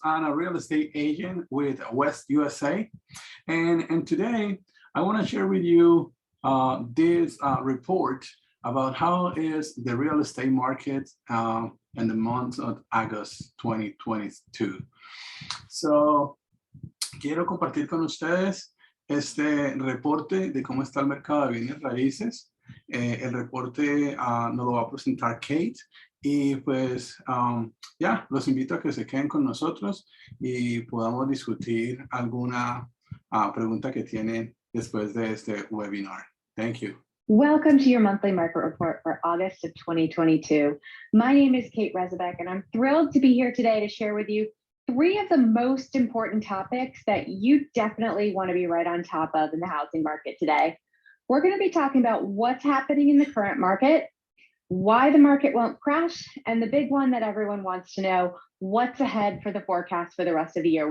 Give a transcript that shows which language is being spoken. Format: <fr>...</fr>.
<en>I'm a real estate agent with West USA. And today I want to share with you this report about how is the real estate market in the month of August 2022.</en> <es>So, quiero compartir con ustedes este reporte de cómo está el mercado de bienes raíces. El reporte nos lo va a presentar Kate y pues ya, los invito a que se queden con nosotros y podamos discutir alguna pregunta que tienen después de este webinar.</es> <en>Thank you. Welcome to your monthly market report for August of 2022. My name is Kate Rezebek, and I'm thrilled to be here today to share with you three of the most important topics that you definitely want to be right on top of in the housing market today. We're going to be talking about what's happening in the current market, why the market won't crash, and the big one that everyone wants to know, what's ahead for the forecast for the rest of the year?</en>